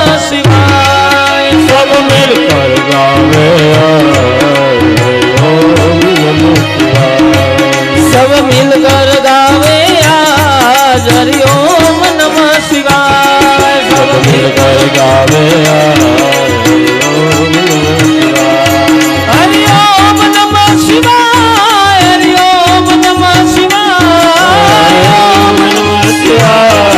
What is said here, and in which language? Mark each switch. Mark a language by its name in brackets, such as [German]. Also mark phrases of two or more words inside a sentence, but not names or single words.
[Hindi] शिवाय सब मिलकर गावे आज [Sanskrit] हरि ओम नमः शिवाय [Hindi] सब मिलकर गावे आज [Sanskrit] हरि ओम नमः शिवाय [Hindi] सब मिलकर गावे आज [Sanskrit] हरि ओम नमः शिवाय हरि ओम नमः शिवाय हरि ओम नमः शिवाय